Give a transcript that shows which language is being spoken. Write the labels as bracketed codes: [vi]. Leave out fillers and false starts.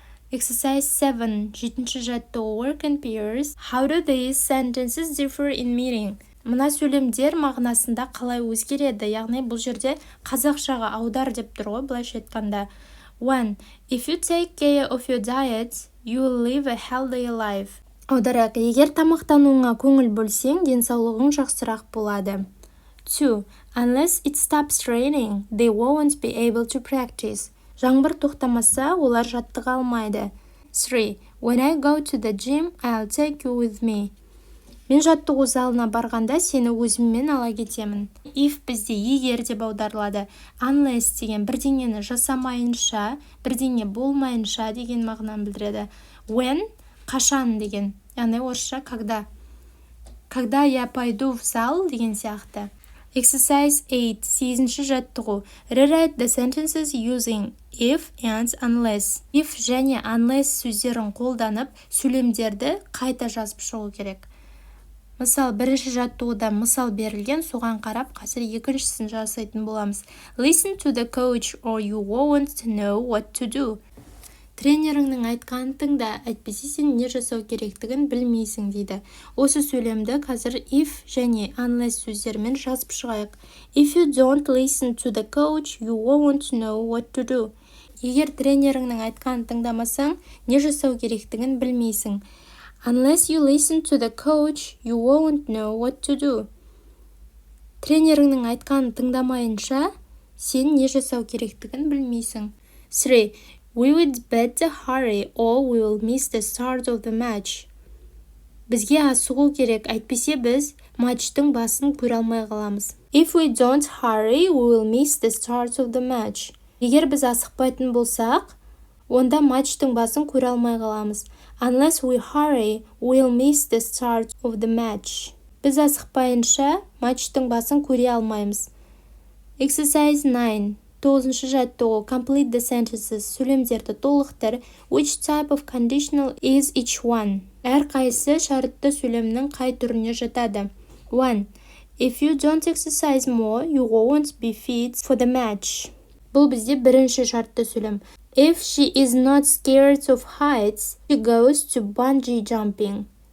[en] Exercise 7. [kk] Жетінші жаттығу [en] work in pairs. How do these sentences differ in meaning? [kk] Мына сөйлемдер мағынасында қалай өзгереді? Яғни бұл жерде қазақшаға аудар деп тұр ғой, былайша айтқанда. 1. [en] If you take care of your diet, you will live a healthy life. [kk] Аударайық, егер тамақтануыңа көңіл бөлсең, денсаулығың жақсырақ болады. 2. [en] Unless it stops raining, they won't be able to practice. [kk] Жаңбыр тоқтамаса, олар жаттыға алмайды. 3. [en] When I go to the gym, I'll take you with me. [kk] Мен жаттығу залына барғанда сені өзіммен ала кетемін. If бізде егер деп аударылады. Unless деген бірдеңені жасамайынша, бірдеңе болмайынша деген мағынаны білдіреді. When қашан деген. Яғни орысша когда. [ru] Когда я пойду в зал [kk] деген сияқты. [en] Exercise 8. [kk] 8-ші жаттығу. [en] Rewrite the sentences using if and unless. [kk] If және unless сөздерін қолданып, сөйлемдерді қайта жазып шығу керек. Мысал, бірінші жаттығуда мысал берілген, соған қарап, қазір екіншісін жасайтын боламыз. [en] Listen to the coach or you won't know what to do. [kk] Тренеріңнің айтқанын тыңда, әйтпесе сен не жасау керектігін білмейсің дейді. Осы сөйлемді қазір if және unless сөздермен жазып шығайық. [en] If you don't listen to the coach, you won't know what to do. [kk] Егер тренеріңнің айтқанын тыңдамасаң, не жасау керектігін білмейсің. [en] Unless you listen to the coach, you won't know what to do. [kk] Тренеріңнің айтқанын тыңдамайынша, сен не жасау керектігін білмейсің. 3. [en] We would better hurry or we will miss the start of the match. [kk] Бізге асығу керек, әйтпесе біз матчтың басын көре алмай қаламыз. [en] If we don't hurry, we will miss the start of the match. [kk] Егер біз асықпайтын болсақ, онда матчтың басын көре алмай қаламыз. [en] Unless we hurry, we will miss the start of the match. [kk] Біз асықпайынша матчтың басын көре алмаймыз. [en] Exercise 9. [kk] 9-ші жаттығу. [en] Complete the sentences. [kk] Сөйлемдерді толықтыр. [en] Which type of conditional is each one? [kk] Әрқайсысы шартты сөйлемнің қай түріне жатады. 1. [en] If you don't exercise more, you won't be fit for the match. [kk] Бұл бізде бірінші шартты сөйлем. [en] If she is not scared of heights, she goes to bungee jumping.